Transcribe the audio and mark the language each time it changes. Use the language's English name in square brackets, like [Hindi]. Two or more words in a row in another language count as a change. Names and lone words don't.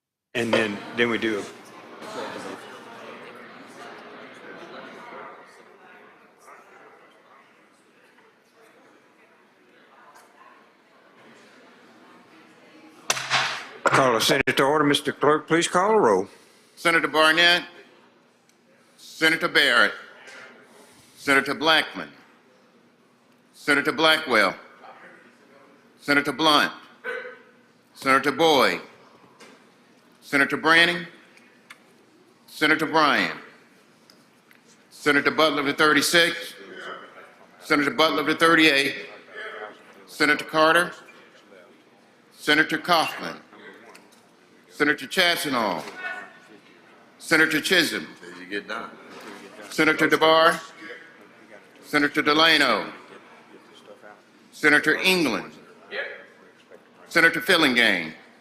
[English] And then we do call a Senate to order. Mr. Clerk, please call a roll. Senator Barnett, Senator Barrett, Senator Blackman, Senator Blackwell, Senator Blunt, Senator Boyd, Senator Branning, Senator Bryan, Senator Butler of the 36th, Senator Butler of the 38th, Senator Carter, Senator Kaufman, Senator Chassenall, Senator Chisholm, Senator DeBar, Senator Delano, Senator England, Senator Fillingane,